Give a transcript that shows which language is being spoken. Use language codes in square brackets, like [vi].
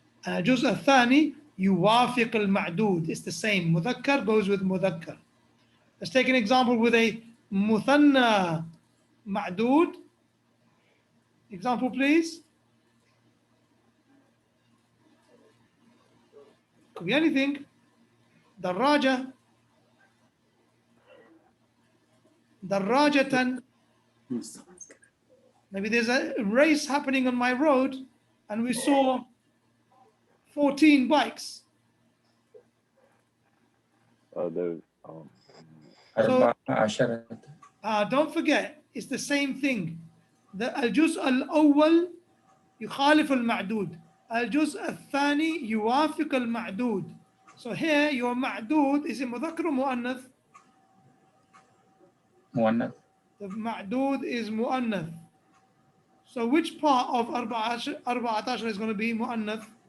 [ar] الجزء الثاني يوافق المعدود. [en] It's the same. مذكر goes with مذكر. Let's take an example with a مثنى معدود. Example, please. Could be anything. دراجة. دراجة. Maybe there's a race happening on my road and we saw 14 bikes. There's So 14 don't forget, it's the same thing. [ar] The الجزء الأول يخالف المعدود. الجزء الثاني يوافق المعدود. [en] So here your معدود is it مذكر or مؤنث? [ar] مؤنث. [en] The معدود is مؤنث. So which part of 14 is going to be مؤنث?